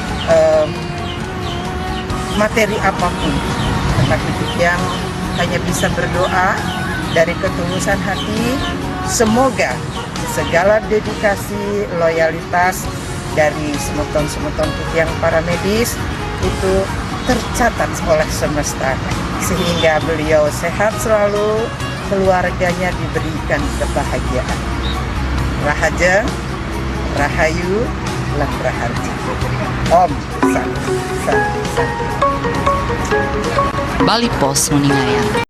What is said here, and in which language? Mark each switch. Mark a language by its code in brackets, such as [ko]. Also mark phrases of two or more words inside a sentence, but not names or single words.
[id] materi apapun, tetapi yang hanya bisa berdoa dari ketulusan hati, semoga segala dedikasi, loyalitas dari semeton-semeton yang para medis itu tercatat oleh semesta, sehingga beliau sehat selalu, keluarganya diberikan kebahagiaan. Rahaja, Rahayu, Lan Raharja. Om Santi Santi Santi. Bali Pos Kuningan.